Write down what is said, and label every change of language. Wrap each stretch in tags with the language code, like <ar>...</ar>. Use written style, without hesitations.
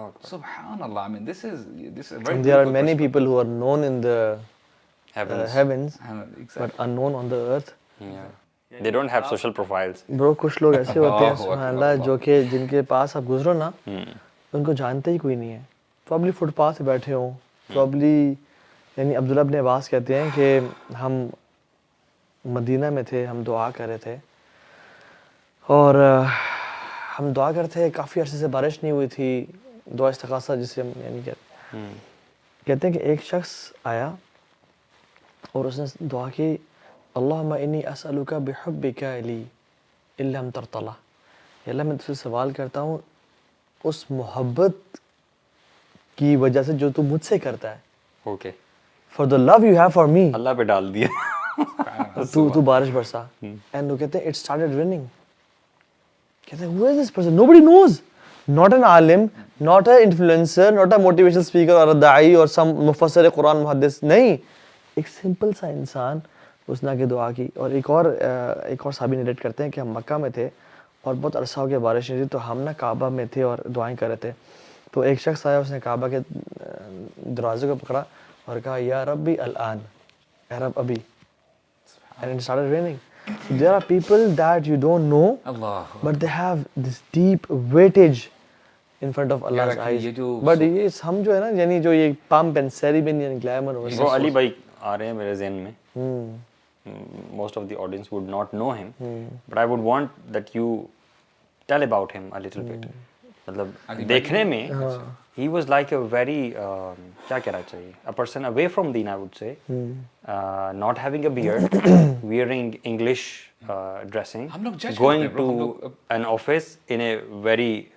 <ar>سبحان اللہ,</ar> <en>I mean this is very, there are many people who are known in the heavens but unknown on the earth. They don't have social profiles.</en> <ur>Bro, کچھ لوگ ایسے ہوتے ہیں سبحان اللہ جو کہ جن کے پاس آپ گزرو نا ان کو جانتے ہی کوئی نہیں ہے. پرابلی فٹ پاتھ پہ بیٹھے ہوں, پرابلی, یعنی عبداللہ ابن عباس کہتے ہیں کہ ہم مدینہ میں تھے, ہم دعا کر رہے تھے اور ہم دعا کرتے تھے, کافی عرصے سے بارش نہیں ہوئی تھی, دعا استغاثہ جسے ہم یعنی کہتے ہیں کہ ایک شخص آیا اور اس نے دعا کی</ur> <ar>اللہم انی اسألک بحبک لی ان لم ترضى،</ar> <ur>یا اللہ میں تجھ سے سوال کرتا ہوں اس محبت کی وجہ سے جو تو مجھ سے کرتا ہے،</ur> <en>okay for the love you have for me,</en> <ur>اللہ پہ ڈال دیا. تو بارش برسا.</ur> <en>And وہ کہتے ہیں اٹ اسٹارٹڈ ریننگ. کہتے ہیں who is this person? Nobody knows. Not an alim, not an influencer, not a motivational speaker or a da'i or some مفسر قرآن محدث.</en> <ur>نہیں، ایک سمپل سا انسان اس نے کے دعا کی. اور ایک اور صحابی نریٹ کرتے ہیں کہ ہم مکہ میں تھے اور بہت عرصہ ہو گیا بارش نہیں تھی، تو ہم نا کعبہ میں تھے اور دعائیں کر رہے تھے. تو ایک شخص آیا، اس نے کعبہ کے دروازے کو پکڑا اور کہا</ur> <ar>یا ربی الان،</ar> <ur>اے رب ابھی.</ur> <en>And it started raining. So there are people that you don't know, but they have this deep weightage in front of Allah's eyes.</en> <ur>But یہ ہم جو ہے نا، یعنی جو یہ pump and ceremony and glamour, وہ علی بھائی آ رہے ہیں میرے ذہن میں.</ur> <en>Most of the audience would not know him, but I would want that you tell about him a little bit.</en> <ur>مطلب دیکھنے میں</ur> <en>he was like a very</en> <ur>کیا کہنا چاہیے</ur> <en>a person away from deen, I would say, not having a beard, wearing English dressing, going to an office in a very</en>